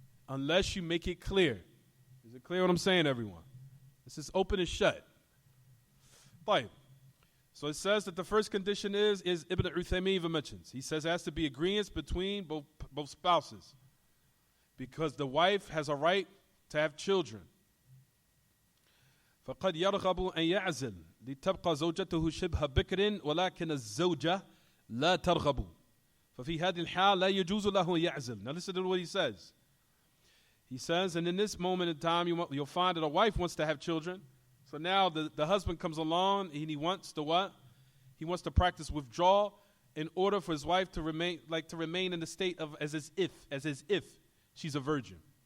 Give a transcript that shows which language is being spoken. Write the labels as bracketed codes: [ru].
[en] Unless you make it clear. Is it clear what I'm saying, everyone? This is open and shut. Fine. So it says that the first condition is Ibn Uthaymeen even mentions. He says it has to be agreements between both spouses. Because the wife has a right to have children. [ar] فقد يرغب أن يعزل لتبقى زوجته شبه بكر ولكن الزوجة لا ترغب ففي هذه الحال لا يجوز له يعزل. [en] Now listen to what he says. He says, and in this moment in time, you'll find that a wife wants to have children. So now the husband comes along and he wants to what? He wants to practice withdrawal in order for his wife to remain in the state of as if she's a virgin.